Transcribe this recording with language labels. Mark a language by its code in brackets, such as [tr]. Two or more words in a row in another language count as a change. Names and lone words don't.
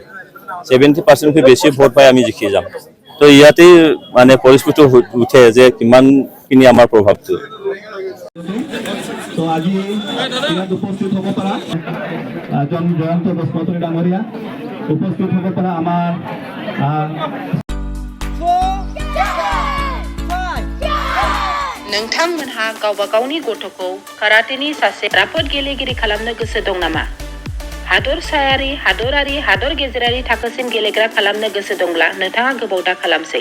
[as] 70%তকৈ বেছি ভোট পাই আমি জিকি যাম। তো ইয়াতেই পৰিস্থিতি উঠে যে কিমানখিনি আমাৰ প্ৰভাৱটো। আজি উপস্থিত হ'ব পৰা জয়ন্ত বসুমতাৰী ডাঙৰীয়া, উপস্থিত হ'ব পৰা আমাৰ [brx] नोंथांमोनहा गावबा गावनि गथ'खौ काराटेनि सासे राफोद गेलेगिरि खालामनो गोसो दं नामा? हादरसायारि, हादरारि, हादर गेजेरारि थाखोसिम गेलेग्रा खालामनो गोसो दंब्ला नोंथाङा गोबाव दा खालामसै।